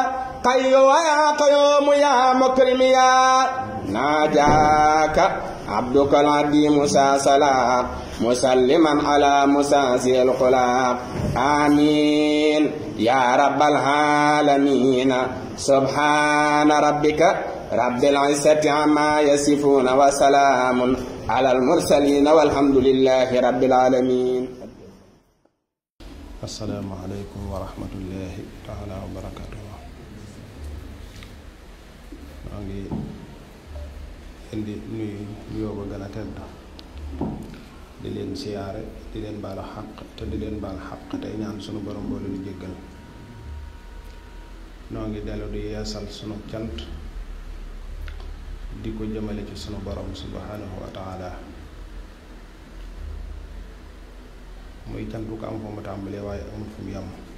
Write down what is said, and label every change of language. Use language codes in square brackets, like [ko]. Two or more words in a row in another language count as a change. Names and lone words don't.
[ar] قيوم يا مكرم يا ناجاك عبدك العدي موسى صلاح مسلما على مساسي الخلاق آمين يا رب العالمين سبحان ربك رب العزة عما يصفون وسلام على المرسلين والحمد لله رب العالمين. السلام عليكم ورحمة الله تعالى وبركاته. [wo] indi nuyoo ba gën a tedd di leen siyaare di leen baal xaq te di leen baal xaq tey ñaan sunu borom boole lu jéggal. noo ngi dellu di yeesal sunu cant di ko jëmale ci sunu borom [ar] سبحانه وتعالى [wo] muy cant bu ko am fu mu tàmbalee waaye amul fu mu yem